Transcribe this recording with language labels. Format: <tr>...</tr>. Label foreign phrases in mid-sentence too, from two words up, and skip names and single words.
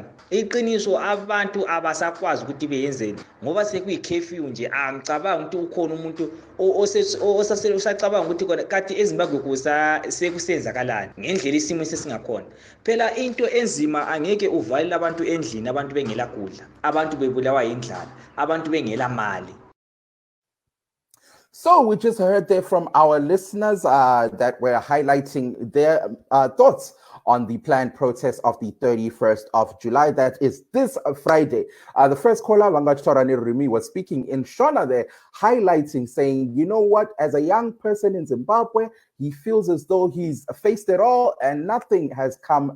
<nd>Iqiniso abantu abasakwazi ukuthi beyenzeni ngoba sekuyi-curfew nje angicabanga ukuthi ukhona umuntu osacabanga ukuthi kati eZimbabwe sekusenzakalani ngendlela isimo sesingakhona. Phela into enzima angeke uvalele abantu endlini abantu bengela kudla abantu bebulawa yindlala abantu bengela mali.</nd> <en>So we just heard there from our listeners that were highlighting their thoughts on the planned protest of the 31st of July. That is this Friday. The first caller, Vangachitorani Rimi, was speaking in Shona there, highlighting, saying, you know what, as a young person in Zimbabwe, he feels as though he's faced it all and nothing has come.</en>